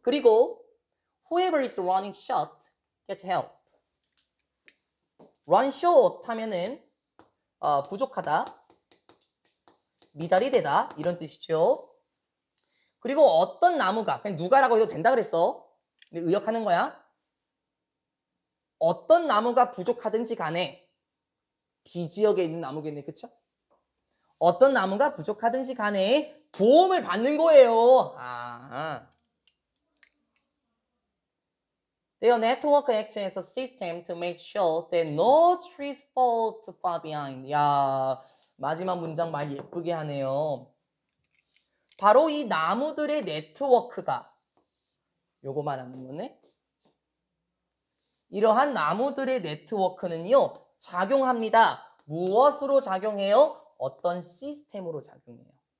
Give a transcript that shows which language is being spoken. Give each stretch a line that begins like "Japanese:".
Korean: 그리고
English: whoever is running short gets help. run short
Korean: 하면은 부족하다, 미달이 되다 이런 뜻이죠. 그리고 어떤 나무가 그냥 누가라고 해도 된다 그랬어. 근데 의역하는 거야. 어떤 나무가 부족하든지 간에 비지역에 있는 나무겠네, 그쵸? 어떤 나무가 부족하든지 간에 도움을 받는 거예요.
English: Their network acts as a system to make sure that no trees fall too far behind.
Korean: 야, 마지막 문장 말 예쁘게 하네요. 바로 이 나무들의 네트워크가 요거 말하는 거네. 이러한 나무들의 네트워크는요. 작용합니다. 무엇으로 작용해요? 어떤 시스템으로 작용해요.